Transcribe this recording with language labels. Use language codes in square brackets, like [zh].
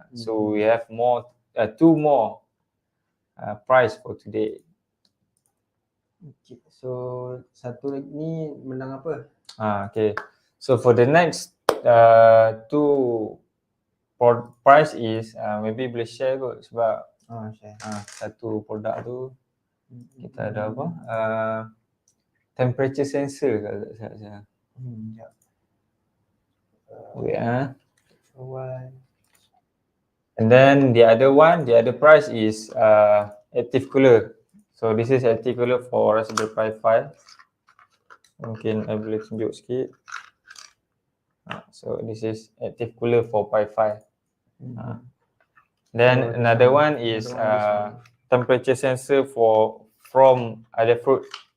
[en] So we have two more prize for today. [ms] Okay, so satu lagi ni menang apa? [en] Okay, so for the next two prize is maybe [ms] boleh share kot sebab [en] Share. [ms] satu produk tu kita ada apa? Temperature sensor kalau tak salah. Sekejap. [en] Wait One. And then the other prize is active cooler. So this is active cooler for Raspberry Pi 5. [ms] Mungkin I boleh tunjuk sikit. [en] So this is active cooler for Pi 5. Then another one is temperature sensor from Adafruit.